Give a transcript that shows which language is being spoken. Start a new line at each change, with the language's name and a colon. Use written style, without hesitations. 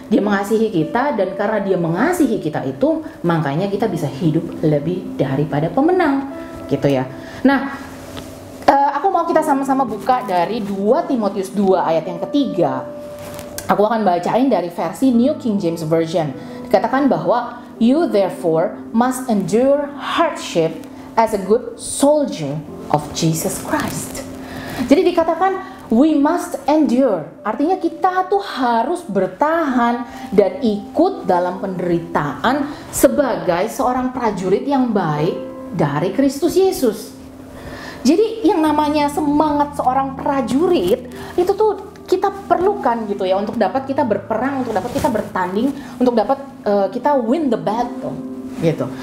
Indonesian: Dia mengasihi kita, dan karena dia mengasihi kita itu, makanya kita bisa hidup lebih daripada pemenang gitu ya. Nah, aku mau kita sama-sama buka dari 2 Timotius 2 ayat yang ketiga. Aku akan bacain dari versi New King James Version. Dikatakan bahwa
English: you therefore must endure hardship as a good soldier of Jesus Christ.
Indonesian: Jadi dikatakan
English: we must endure.
Indonesian: Artinya kita tuh harus bertahan dan ikut dalam penderitaan sebagai seorang prajurit yang baik dari Kristus Yesus. Jadi yang namanya semangat seorang prajurit itu tuh kita perlukan gitu ya, untuk dapat kita berperang, untuk dapat kita bertanding, untuk dapat kita
English: win the battle
Indonesian: gitu.